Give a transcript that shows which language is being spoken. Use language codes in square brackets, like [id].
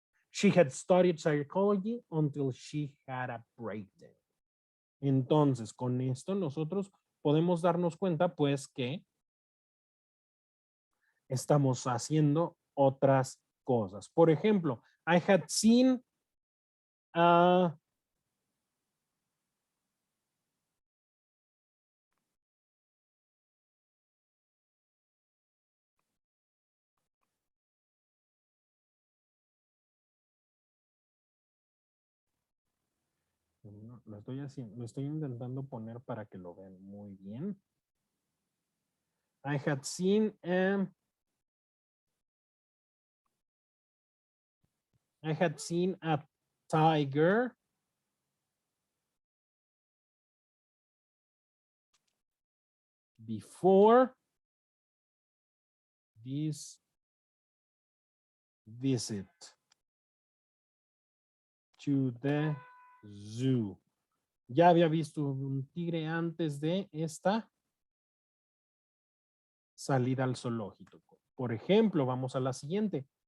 [en] She had studied psychology until she had a breakdown. [es] Entonces, con esto nosotros podemos darnos cuenta, pues, que estamos haciendo otras cosas. Por ejemplo, [en] I had seen a [es] lo estoy haciendo, lo estoy intentando poner para que lo vean muy bien. [en] I had seen a tiger before this visit to the zoo. [es] Ya había visto un tigre antes de esta salida al zoológico. Por ejemplo, vamos a la siguiente.